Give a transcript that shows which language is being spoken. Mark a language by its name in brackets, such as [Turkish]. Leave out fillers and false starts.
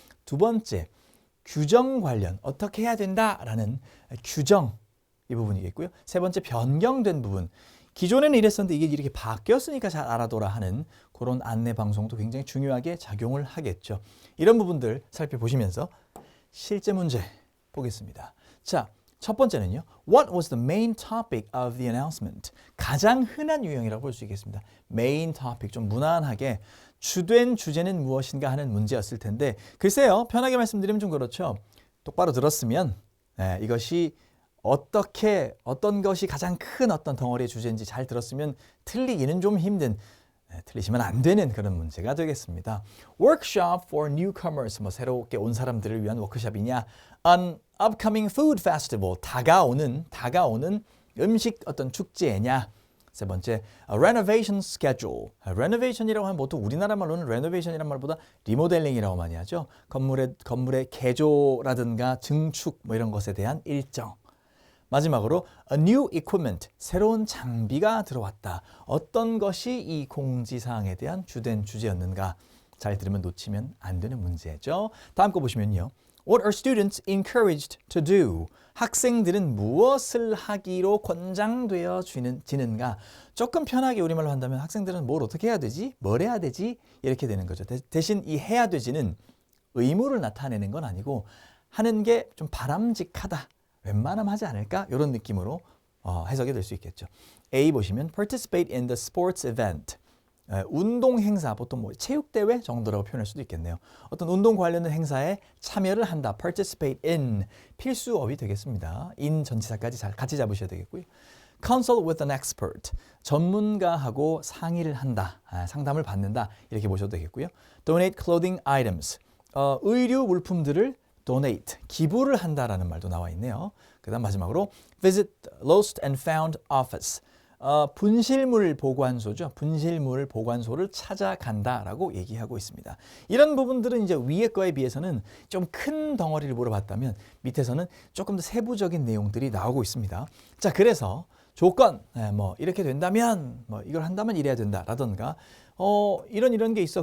[Korean] 두 번째, 규정 관련, 어떻게 해야 된다라는 규정, 이 부분이겠고요. 세 번째, 변경된 부분. 기존에는 이랬었는데 이게 이렇게 바뀌었으니까 잘 알아둬라 하는 그런 안내 방송도 굉장히 중요하게 작용을 하겠죠. 이런 부분들 살펴보시면서 실제 문제 보겠습니다. 자, 첫 번째는요. [English] What was the main topic of the announcement? [Korean] 가장 흔한 유형이라고 볼 수 있겠습니다. main topic, 좀 무난하게 주된 주제는 무엇인가 하는 문제였을 텐데 글쎄요. 편하게 말씀드리면 좀 그렇죠. 똑바로 들었으면 이것이 어떤 것이 가장 큰 어떤 덩어리의 주제인지 잘 들었으면 틀리기는 좀 힘든 틀리시면 안 되는 그런 문제가 되겠습니다. [English] Workshop for newcomers, [Korean] 뭐 새롭게 온 사람들을 위한 워크숍이냐? [English] An upcoming food festival, [Korean] 다가오는 음식 어떤 축제냐? 세 번째, [English] a renovation schedule. [Korean] renovation이라고 하면 보통 우리나라 말로는 renovation이란 말보다 리모델링이라고 많이 하죠. 건물의 개조라든가 증축 뭐 이런 것에 대한 일정. 마지막으로 [English] a new equipment, [Korean] 새로운 장비가 들어왔다. 어떤 것이 이 공지사항에 대한 주된 주제였는가? 잘 들으면 놓치면 안 되는 문제죠. 다음 거 보시면요. [English] What are students encouraged to do? [Korean] 학생들은 무엇을 하기로 권장되어지는가? 조금 편하게 우리말로 한다면 학생들은 뭘 어떻게 해야 되지? 뭘 해야 되지? 이렇게 되는 거죠. 대신 이 해야 되지는 의무를 나타내는 건 아니고 하는 게 좀 바람직하다. 웬만하면 하지 않을까? 이런 느낌으로 해석이 될 수 있겠죠. A 보시면 [English] participate in the sports event. [Korean] 운동 행사, 보통 뭐 체육대회 정도라고 표현할 수도 있겠네요. 어떤 운동 관련된 행사에 참여를 한다. participate in. 필수어휘 되겠습니다. in 전치사까지 같이 잡으셔야 되겠고요. [English] consult with an expert. [Korean] 전문가하고 상의를 한다. 상담을 받는다. 이렇게 보셔도 되겠고요. [English] donate clothing items. [Korean] 의류 물품들을 donate, 기부를 한다라는 말도 나와 있네요. 그 다음 마지막으로 [English] visit lost and found office. [Korean] 분실물 보관소죠. 분실물 보관소를 찾아간다라고 얘기하고 있습니다. 이런 부분들은 이제 위에 거에 비해서는 좀 큰 덩어리를 물어봤다면 밑에서는 조금 더 세부적인 내용들이 나오고 있습니다. 자, 그래서 조건, 뭐 이렇게 된다면, 뭐 이걸 한다면 이래야 된다라던가 이런 게 있어.